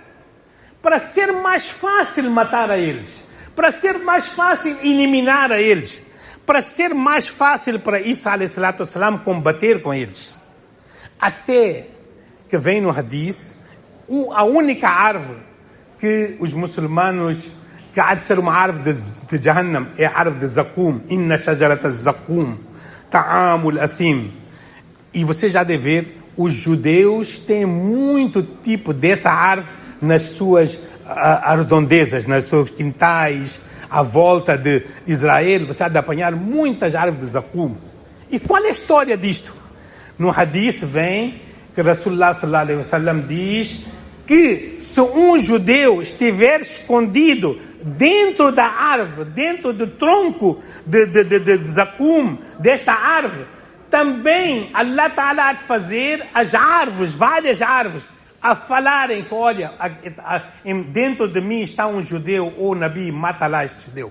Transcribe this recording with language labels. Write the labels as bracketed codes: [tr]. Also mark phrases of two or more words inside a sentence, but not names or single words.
[pt] Para ser mais fácil matar a eles, para ser mais fácil eliminar a eles, para ser mais fácil para Isa a.s. combater com eles. Até que vem no Hadith, a única árvore que os muçulmanos, que há de ser uma árvore de Jahannam, é a árvore de Zakum. [ar] إن شجرة الزقوم طعام الأثيم. [pt] E você já deve ver, os judeus têm muito tipo dessa árvore nas suas redondezas, nos seus quintais, à volta de Israel. Você há de apanhar muitas árvores de Zakum. E qual é a história disto? No Hadith vem que Rasulullah [ar] صلى الله عليه وسلم [pt] diz que se um judeu estiver escondido dentro da árvore, dentro do tronco de Zakum, desta árvore, também [ar] الله تعالى [pt] há de fazer as árvores, várias árvores, a falarem que, olha, dentro de mim está um judeu, ou Nabi, mata lá este judeu.